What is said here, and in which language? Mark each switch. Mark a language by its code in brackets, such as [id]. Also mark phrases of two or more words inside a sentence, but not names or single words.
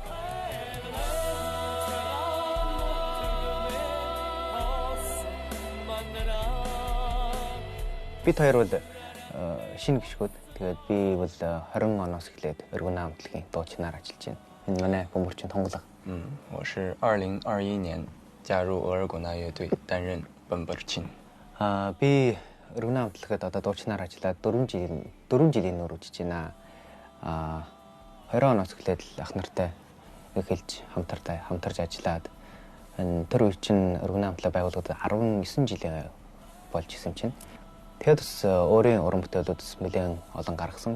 [mn] Бид хоёр бол шинэ гишгүүд. Тэгээд би бол 20 оноос эхлээд өргөнөө хамтлагийн дуучнаар ажиллаж байна. Энэ манай бөмбөрчин тонголго. [zh] 我是2021年加入额尔古纳乐队担任本本琴。 [mn] би өргөнөө хамтлагад одоо дуучнаар ажиллаад 4 жилийн нөр үжиж байна. 20 оноос эхлээд л ах нартай эхэлж хамтарч ажиллаад тэр үе чинь өргөнөө хамтлаг байгуулагдаад 19 жилийн болж исэн чинь тэгээд бас өөрийн уран бүтээлүүдс нэлээд олон гаргасан.